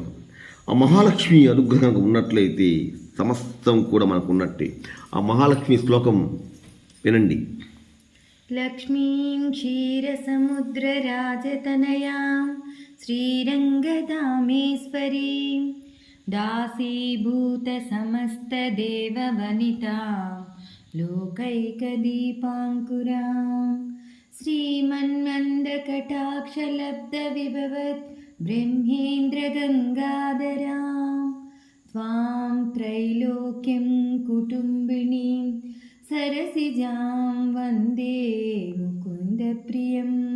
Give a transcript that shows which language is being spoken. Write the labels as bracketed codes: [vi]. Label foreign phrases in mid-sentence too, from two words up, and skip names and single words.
[te] ఆ మహాలక్ష్మి అనుగ్రహం ఉన్నట్లయితే సమస్తం కూడా మనకు ఉన్నట్టే. ఆ మహాలక్ష్మి శ్లోకం వినండి. [sa] లక్ష్మీం క్షీరసముద్రరాజతనయాం శ్రీరంగధామేశ్వరీం दासीभूतसमस्तदेववनितां लोकैकदीपाङ्कुरां श्रीमन्मन्दकटाक्षलब्धविभवत् ब्रह्मेन्द्रगङ्गाधरां त्वां त्रैलोक्यं कुटुम्बिनीं सरसिजां वन्दे मुकुन्दप्रियं